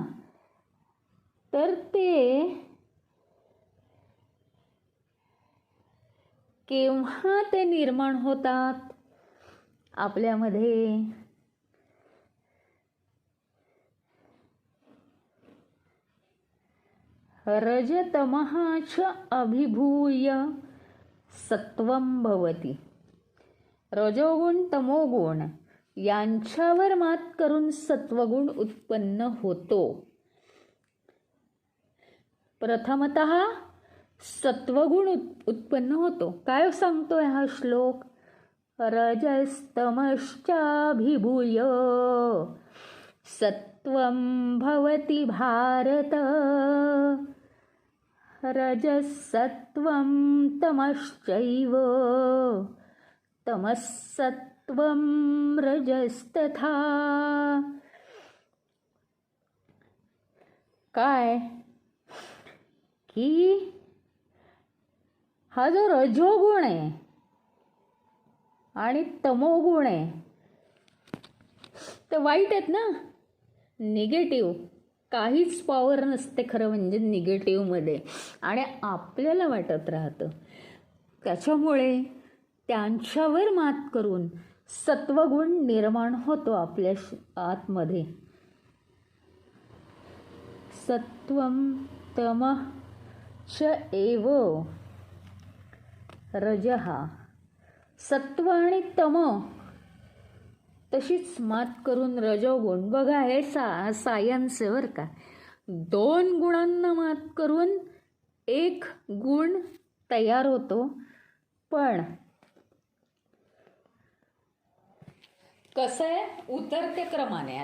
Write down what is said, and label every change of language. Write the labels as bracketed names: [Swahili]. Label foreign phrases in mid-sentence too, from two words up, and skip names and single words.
[Marathi] तर ते केव्हा ते निर्माण होतात आपल्यामध्ये [Sanskrit] रजतमः च अभिभूय सत्वं भवति. [Marathi] रजोगुण तमोगुण यांच्यावर मात करून सत्वगुण उत्पन्न होतो. प्रथमतः सत्वगुण उत्पन्न होतो. काय सांगतोय हा श्लोक? [Sanskrit] रजस्तमश्चाभिभूय सत्वं भवति भारत. रजसत्वं तमश्चैव तमस्सत्वं रजस्तथा. [Marathi] काय की हा जो रजोगुण आहे आणि तमोगुण आहे ते वाईट आहेत ना, निगेटिव्ह. काहीच पॉवर नसते खरं म्हणजे निगेटिव्हमध्ये, आणि आपल्याला वाटत राहतं. त्याच्यामुळे त्यांच्यावर मात करून सत्वगुण निर्माण होतो आपल्या आतमध्ये. [Sanskrit] सत्वं तमः च एव रजः. [Marathi] सत्व आणि तम तशीच मात करून रजोगुण. बघा हे सायन्स आहे बरं का. 2 गुणांना मात करून एक गुण तयार होतो. पण कसं आहे, उतरते क्रमाने.